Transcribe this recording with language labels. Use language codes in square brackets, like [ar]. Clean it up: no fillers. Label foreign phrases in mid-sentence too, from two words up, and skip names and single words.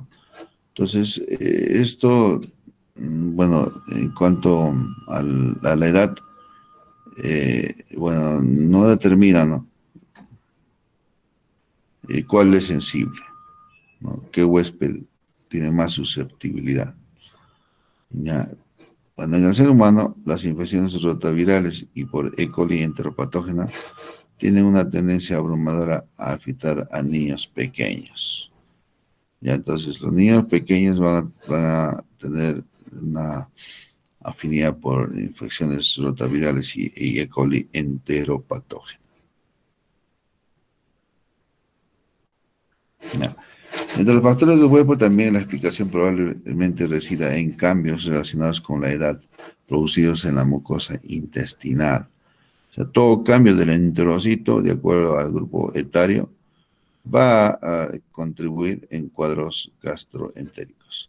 [es] Entonces, esto, bueno, en cuanto a la edad, bueno, no determina, ¿no?, cuál es sensible, ¿no?, qué huésped tiene más susceptibilidad. Ya. Cuando en el ser humano, las infecciones rotavirales y por E. coli enteropatógena tienen una tendencia abrumadora a afectar a niños pequeños. Ya, entonces los niños pequeños van a tener una afinidad por infecciones rotavirales y E. coli enteropatógena. Ya. Entre los factores del huésped también la explicación probablemente resida en cambios relacionados con la edad producidos en la mucosa intestinal. O sea, todo cambio del enterocito, de acuerdo al grupo etario, va a contribuir en cuadros gastroentéricos.